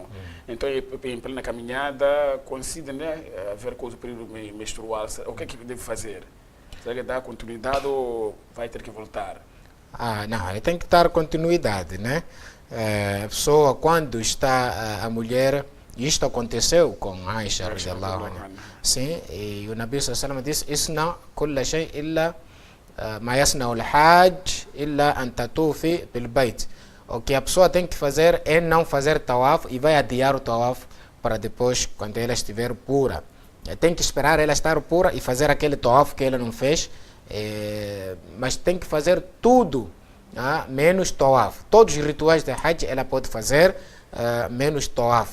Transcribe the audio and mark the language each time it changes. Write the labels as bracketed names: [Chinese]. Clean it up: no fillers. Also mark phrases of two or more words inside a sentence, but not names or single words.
[Portuguese] Então, em plena caminhada, coincide, né, a ver com o período menstrual. O que é que deve fazer? Será que dá continuidade ou vai ter que voltar? Não, ele tem que dar continuidade, né? A pessoa, quando está a mulher, isto aconteceu com Aisha, [Arabic] رضي الله عنها. [Portuguese] Sim, e o Nabi sallallahu disse: [Arabic] "اصنعي كل شيء إلا ما يصنع الحاج إلا أن تطوفي بالبيت." [Portuguese] O que a pessoa tem que fazer é não fazer tawaf e vai adiar o tawaf para depois, quando ela estiver pura. Tem que esperar ela estar pura e fazer aquele tawaf que ela não fez. Mas tem que fazer tudo, menos tawaf. Todos os rituais de Hajj ela pode fazer, menos tawaf.